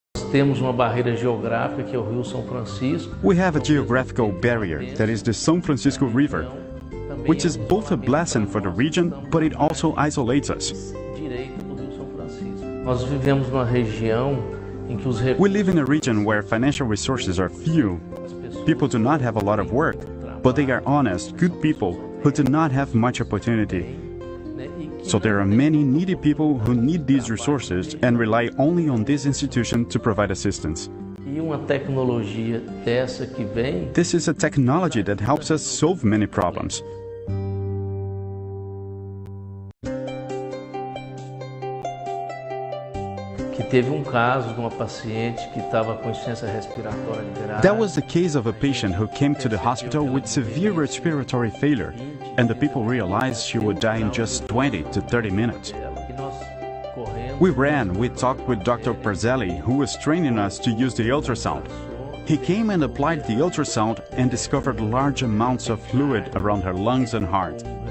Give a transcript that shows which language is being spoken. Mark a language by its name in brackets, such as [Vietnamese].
[Portuguese] Temos uma barreira geográfica que é o Rio São Francisco. [English] We have a geographical barrier that is the São Francisco River, which is both a blessing for the region, but it also isolates us. [Portuguese] Nós vivemos numa região em que os [English] We live in a region where financial resources are few. People do not have a lot of work, but they are honest, good people who do not have much opportunity. So there are many needy people who need these resources and rely only on this institution to provide assistance. [Portuguese] E uma tecnologia dessa que vem. [English] This is a technology that helps us solve many problems. [Portuguese] Que teve caso de uma paciente que estava com insuficiência respiratória grave. [English] That was the case of a patient who came to the hospital with severe respiratory failure, and the people realized she would die in just 20 to 30 minutes. We talked with Dr. Parzelli, who was training us to use the ultrasound. He came and applied the ultrasound and discovered large amounts of fluid around her lungs and heart.